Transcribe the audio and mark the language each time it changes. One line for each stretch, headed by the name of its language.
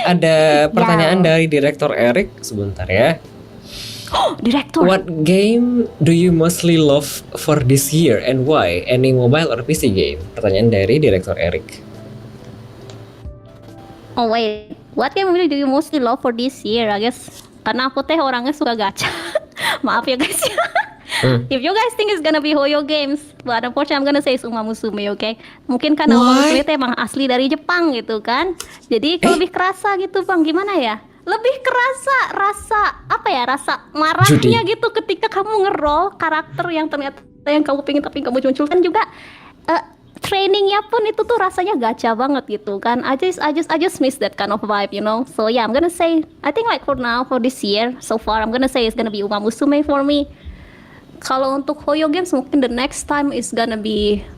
Indonesian: Ada pertanyaan dari Direktur Erik. Sebentar ya. Direktur.
English: What game do you mostly love for this year and why? Any mobile or PC game?
Indonesian: Pertanyaan dari Direktur Erik.
English: Oh wait, what game really do you mostly love for this year? I guess
Indonesian: karena aku teh orangnya suka gacha. Maaf ya guys.
English: If you guys think it's gonna be Hoyo games, but unfortunately I'm gonna say it's Uma Musume, okay?
Indonesian: Mungkin karena Uma
English: Why?
Indonesian: Musume teh emang asli dari Jepang gitu kan. Jadi lebih kerasa gitu bang, gimana ya? Lebih kerasa rasa marahnya Judi. gitu ketika kamu nge-roll karakter yang ternyata yang kamu pengen tapi kamu munculkan juga. Trainingnya pun itu tuh rasanya gacha banget gitu kan.
English: I just miss that kind of vibe, you know. So yeah, I'm gonna say I think like for now for this year so far I'm gonna say it's gonna be Uma Musume for me.
Indonesian: Kalau untuk Hoyo games mungkin
English: the next time is gonna be